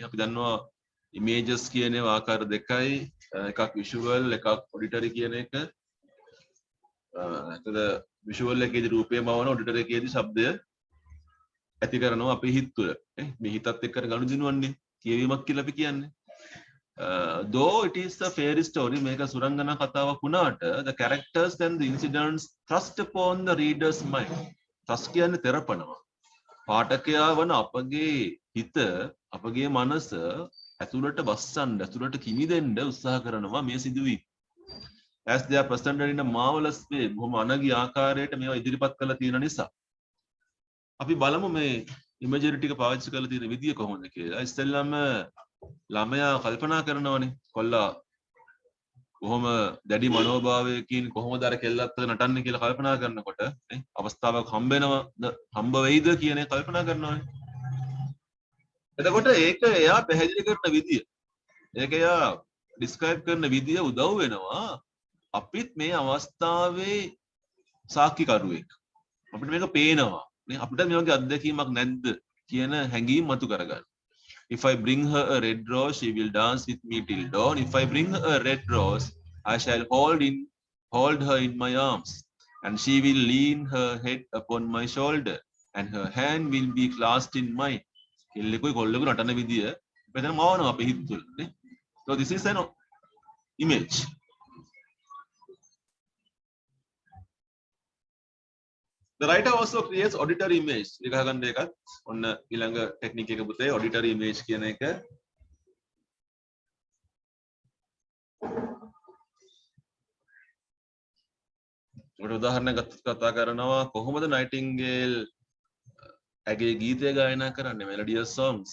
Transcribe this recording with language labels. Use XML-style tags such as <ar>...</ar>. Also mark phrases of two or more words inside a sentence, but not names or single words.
<si>අපි දන්නවා images කියන ඒවා ආකාර දෙකයි. එකක් visual එකක් auditory කියන එක. එතකොට visual එකේදී රූපය මවනවා auditory එකේදී ශබ්දය ඇති කරනවා අපේ හිත තුළ. මේ හිතත් එක්ක ගනුදෙනුවන්නේ කියවීමක් කියලා අපි කියන්නේ.</si> <en>Though it is a fairy story,</en> <si>මේක සුරංගනා කතාවක් වුණාට</si> <en>the characters and the incidents thrust upon the reader's mind.</en> <si>thrust කියන්නේ තෙරපනවා. පාඨකයා වන අපගේ හිත, අපගේ මනස ඇතුළට බස්සන්න, ඇතුළට කිමිදෙන්න උත්සාහ කරනවා මේ සිදුවීම්.</si> <en>As they are presented in a marvelous way,</en> <si>බොහොම අනගි ආකාරයට මේවා ඉදිරිපත් කරලා තියෙන නිසා. අපි බලමු මේ ඉමේජරි ටික පාවිච්චි කරලා තියෙන විදිය කොහොමද කියලා. ඉස්සෙල්ලාම ළමයා කල්පනා කරනවනේ කොල්ලා කොහොම දැඩි මනෝභාවයකින් කොහොමද අර කෙල්ලත් නටන්නේ කියලා කල්පනා කරනකොට නේ අවස්ථාවක් හම්බ වෙයිද කියන එක කල්පනා කරනවනේ. එතකොට ඒක එයා පැහැදිලි කරන විදිය, ඒක එයා ඩිස්ක්‍රයිබ් කරන විදිය උදව් වෙනවා අපිත් මේ අවස්ථාවේ සාක්ෂිකරුවෙක්. අපිට මේක පේනවා නේ, අපිට මේ වගේ අත්දැකීමක් නැද්ද කියන හැඟීම් මතු කරගන්න.</si> <en>If I bring her a red rose, she will dance with me till dawn. If I bring her a red rose, I shall hold her in my arms, and she will lean her head upon my shoulder, and her hand will be clasped in mine.</en> <si>කෙල්ලෙකුයි කොල්ලෙකුයි නටන විදිය මෙතන මවනවා අපේ හිත තුළ නේ.</si> <en>So this is an image. The writer also creates auditory image.</en> <si>එක ගන්න එකත් ඔන්න ඊළඟ ටෙක්නික් එක පුතේ</si> <en>auditory image</en> <si>කියන එක. ඔකට උදාහරණයක් කතා කරනවා කොහොමද නයිටින්ගේල් ඇගේ ගීතය ගායනා කරන්නේ</si> <en>melodious songs.</en>